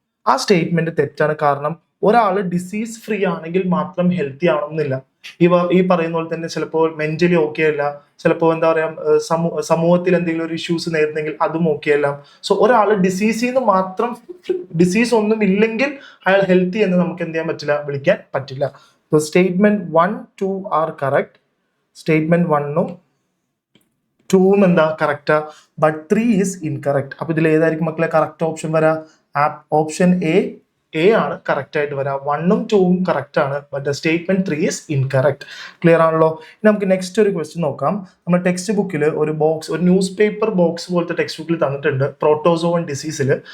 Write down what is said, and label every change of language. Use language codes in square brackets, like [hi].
[ml] ആ സ്റ്റേറ്റ്മെന്റ് തെറ്റാണ്. കാരണം ഒരാൾ ഡിസീസ് ഫ്രീ ആണെങ്കിൽ മാത്രം ഹെൽത്തി ആവണമെന്നില്ല. ഈ പറയുന്ന പോലെ തന്നെ ചിലപ്പോൾ മെന്റലി ഓക്കെ അല്ല, ചിലപ്പോൾ എന്താ പറയാ സമൂഹത്തിൽ എന്തെങ്കിലും ഒരു ഇഷ്യൂസ് നേരിടുന്നെങ്കിൽ അതും ഓക്കെ അല്ല. സോ ഒരാൾ ഡിസീസിൽ നിന്ന് മാത്രം, ഡിസീസ് ഒന്നും ഇല്ലെങ്കിൽ അയാൾ ഹെൽത്തി എന്ന് നമുക്ക് എന്ത് ചെയ്യാൻ പറ്റില്ല, വിളിക്കാൻ പറ്റില്ല. [en] So statement 1, 2 are correct. [ml] Statement 1ഉം 2ഉം എന്താ കറക്റ്റാ, ബട്ട് [en] 3 is incorrect. [ml] അപ്പൊ ഇതിൽ ഏതായിരിക്കും മക്കളെ കറക്റ്റ് ഓപ്ഷൻ വരാ? ഓപ്ഷൻ എ ആണ് കറക്റ്റ് ആയിട്ട് വരാ. 1ഉം 2ഉം കറക്റ്റ് ആണ്, but statement [en] 3 is incorrect. [ml] Clear ആണല്ലോ? ഇനി നമുക്ക് നെക്സ്റ്റ് ഒരു ക്വസ്റ്റ്യൻ നോക്കാം. നമ്മൾ ടെക്സ്റ്റ് ബുക്കിൽ ഒരു ന്യൂസ് പേപ്പർ ബോക്സ് പോലത്തെ ടെക്സ്റ്റ് ബുക്കിൽ തന്നിട്ടുണ്ട് പ്രോട്ടോസോവൻ ഡിസീസിൽ.